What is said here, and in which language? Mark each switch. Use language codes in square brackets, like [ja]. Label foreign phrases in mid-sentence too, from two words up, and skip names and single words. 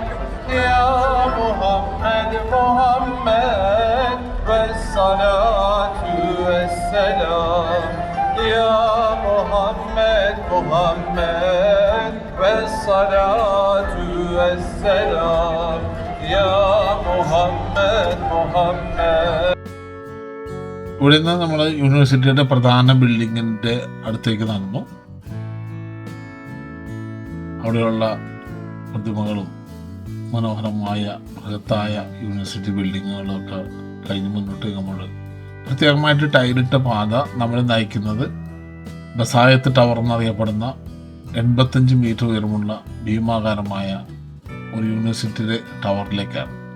[tr] Ya Muhammed, Muhammed ve salatu ve selam. Ya Muhammed, Muhammed ve salatu ve selam. Ya Muhammed, Muhammed. [ml] ഇവിടെ നിന്ന് നമ്മൾ യൂണിവേഴ്സിറ്റിയുടെ പ്രധാന ബിൽഡിങ്ങിൻ്റെ അടുത്തേക്ക് നടന്നു. അവിടെയുള്ള പ്രതിമകളും മനോഹരമായ ബൃഹത്തായ യൂണിവേഴ്സിറ്റി ബിൽഡിങ്ങുകളൊക്കെ കഴിഞ്ഞ് മുന്നോട്ട് നമ്മൾ പ്രത്യേകമായിട്ട് ടൈലിട്ട പാത നമ്മളെ നയിക്കുന്നത് ബസായത്ത് ടവർ എന്നറിയപ്പെടുന്ന 85 മീറ്റർ ഉയരമുള്ള ഭീമാകാരമായ ഒരു യൂണിവേഴ്സിറ്റിയുടെ ടവറിലേക്കാണ്.